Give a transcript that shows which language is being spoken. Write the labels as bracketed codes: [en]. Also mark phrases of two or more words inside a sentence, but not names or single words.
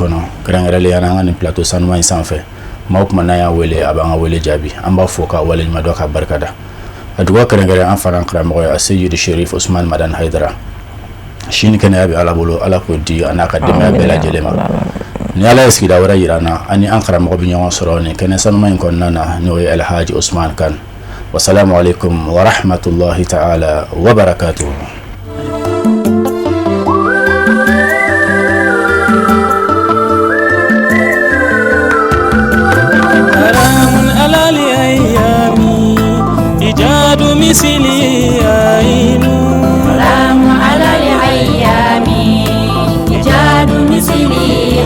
[bm] kɔnɔ kɛrɛnkɛrɛnlenya an ka nin plateau sanuman in sanfɛ maa kuma n'an y'a wele a b'an ka wele jaabi an b'a fɔ ka wale ɲuman dɔn ka barika da a dugawu kɛrɛnkɛrɛn an fana karamɔgɔ ye a Seyidi Sharif Usman Madani Haidara sini kɛnɛya bɛ ala bolo ala k'o di a n'a ka denbaya bɛɛ lajɛlen ma ni ala ye sigida wɛrɛ yira an na ani an karamɔgɔ bɛ ɲɔgɔn sɔrɔ nin kɛnɛ sanuman in kɔnɔna na n'o ye Alhaji Usman Kan [ar] والسلام عليكم ورحمة الله تعالى وبركاته. مثلي عين سلام على الأيام إيجاد مثلي